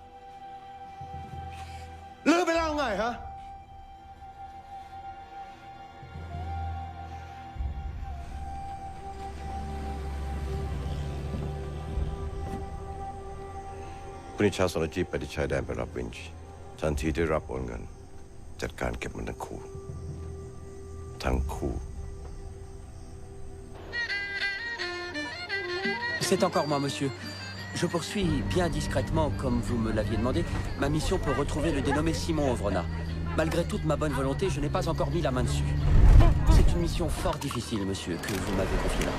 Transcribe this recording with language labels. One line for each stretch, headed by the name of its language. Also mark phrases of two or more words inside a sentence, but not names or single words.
Thai: ลืมไปแล้วไงฮะพรุ่งนี้เช้าสรจีไปที่ชายแดนไปรับวินช์ทันทีที่รับโอนเงินจัดการเก็บมันทั้งคู่
French: C'est encore moi, monsieur. Je poursuis bien discrètement, comme vous me l'aviez demandé, ma mission pour retrouver le dénommé Simon Ovrona. Malgré toute ma bonne volonté, je n'ai pas encore mis la main dessus. C'est une mission fort difficile, monsieur, que vous m'avez confiée là.